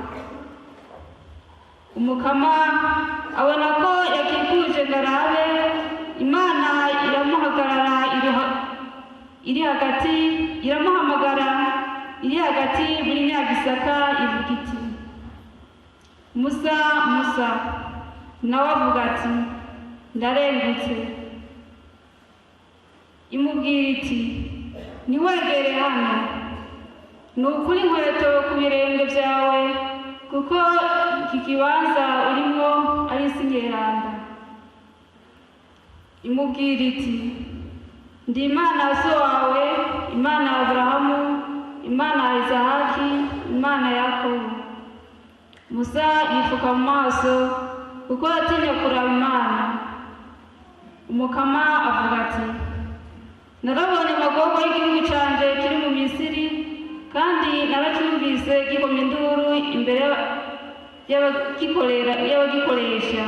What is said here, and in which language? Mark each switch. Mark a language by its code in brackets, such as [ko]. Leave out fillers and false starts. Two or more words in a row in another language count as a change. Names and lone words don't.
[rn] Umukama abona ko yakikuje ngo arabe, Imana iramuhagarara iri hagati, iramuhamagara iri hagati muri nya gisaka, ivuga iti, Musa, Musa. Nawe avuga ati, ndarengutse. Imubwira iti, ntiwegere hano, ni ukuri inkweto ku birenge byawe, kuko iki kibanza urimo ari isi nyeranda. Imubwira iti, ndi Imana ya so wawe, Imana ya Aburahamu, Imana ya Izahaki, Imana ya Yakobo. Musa yifuka mu maso kuko yatinya kuraba Imana. Umukama avuga ati, narabonye amagorwa y'igihugu canje kiri mu Misiri, kandi naracyumvise gikomye induru imbere y'abagikoresha.